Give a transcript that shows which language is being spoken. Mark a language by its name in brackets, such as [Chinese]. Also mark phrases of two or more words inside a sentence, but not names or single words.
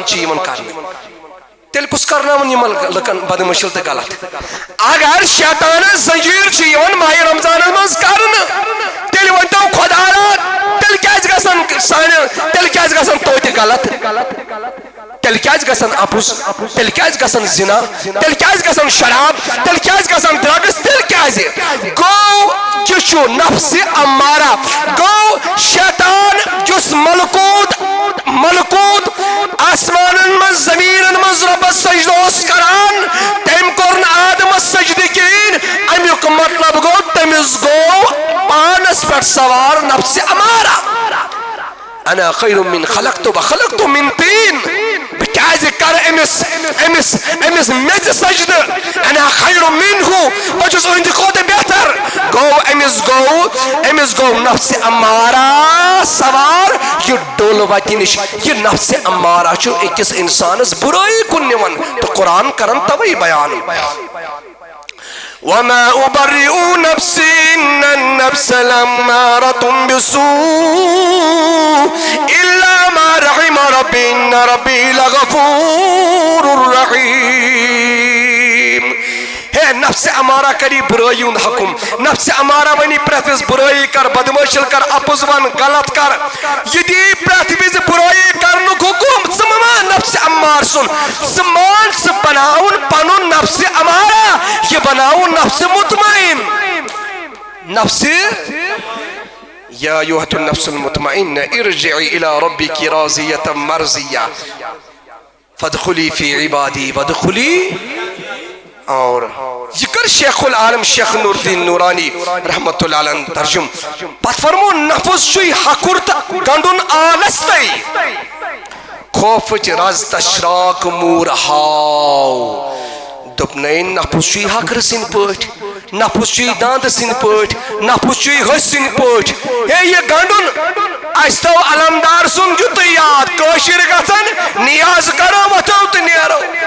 [Kashmiri] چھِ یِوان کرنہٕ تیٚلہِ کُس کرناوان یِمن لُکن بدمٲشل تہٕ غلط اگر شیطانس زنجیٖر چھِ یِوان ماہِ رمضانس منٛز کرنہٕ تیٚلہِ ؤنۍتو خۄدایا تیٚلہِ کیازِ گژھان تیٚلہِ کیازِ گژھان توتہِ غلط تیٚلہِ کیازِ گژھان اپُز تیٚلہِ کیازِ گژھان زِنا تیٚلہِ کیازِ گژھان شراب تیٚلہِ کیازِ گژھان ڈرگس تیٚلہِ کیازِ گوٚو یہِ چھُ نفسِ امارہ گوٚو شیطان یُس ملکوٗت آسمانن منٛز زمیٖنن منٛز رۄبس سجدٕ اوس کران تٔمۍ کوٚر نہٕ آدمس سجدٕ کِہیٖنۍ امیُک مطلب گوٚو تٔمِس گوٚو پانس پٮ۪ٹھ سوار نفسِ امارہ [Arabic] انا خیر من خلقت من طین [Kashmiri] بہٕ کیازِ کرٕ أمِس میٚژِ سجدٕ [Arabic] انا خیر منہُ [Kashmiri] بہٕ چھُس أہنٛدِ کھۄتہٕ بہتر گوٚو أمِس گوٚو نفسِ امارہ سوار یہِ ڈوٚل وتہِ نِش یہِ نفسِ امارہ چھُ أکِس انسانس بُرٲیی کُن نِوان تہٕ قرآن کران توے بیان [Arabic] وما أبرئ نفسي إن النفس لأمارة بالسوء إلا ما رحم ربي إن ربي لغفور [Kashmiri] رحيم ہے نفس امارہ کری برٲیی ہُنٛد حکم نفس امارہ ونی پرٛٮ۪تھ وِزِ برٲیی کر بدمٲشل کر اپُز ون غلط کر یہِ دی پرٛٮ۪تھ وِزِ برٲیی کرنُک حکم ژٕ مہ مان نفسِ امار سُنٛد ژٕ مان ژٕ بناوُن پنُن نفسِ امارہ یہِ بناوُن نفسِ مطمئن [Arabic] یا ایُہا النفس المطمئنة ارجعي إلى ربك راضية مرضية فادخلي في عبادي وادخلي [Kashmiri] اور یہ کر شیخ العالم شیخ نور الدین نورانی [Arabic] رحمت اللہ علیہ [Kashmiri] ترجم پت فرمو نفس چھُے ہکُر تہٕ گنڈُن آلستے خوفٕچ رز تشراق موٗر ہاو دوٚپنَے نفس چھُے ہکرٕ سٕنٛدۍ پٲٹھۍ نفس چھُے داندٕ سٕنٛدۍ پٲٹھۍ نفس چھُے ۂسۍ سٕنٛدۍ پٲٹھۍ ہے یہِ گنڈُن اَسہِ تھوٚو علمدار سُنٛد یُتُے یاد کٲشِر گژھن نیاز کرو وۄتھو تہٕ نیرو